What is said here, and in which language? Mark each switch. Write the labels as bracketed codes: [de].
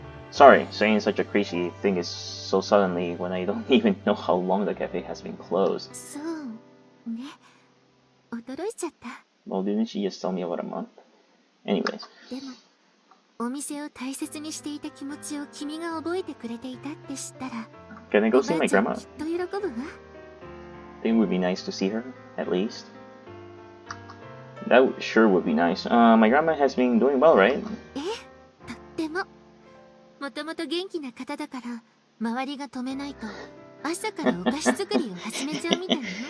[en] Sorry, saying such a crazy thing is so suddenly when I don't even know how long the cafe has been closed. [ja] そうね。驚いちゃった。 [en] Well, didn't she just tell me about a month? Anyways. [ja] でも、お店を大切にしていた気持ちを君が覚えてくれていたって知ったら、 [en] Can I go see my [ja] おばあちゃん [en] grandma? [ja] きっと喜ぶわ。 [en] Think it would be nice to see her, at least. That sure would be nice. My grandma has been doing well, right? [ja] ええ、とっても。もともと元気な方だから、周りが止めないと、朝からお菓子作りを始めちゃうみたいよ。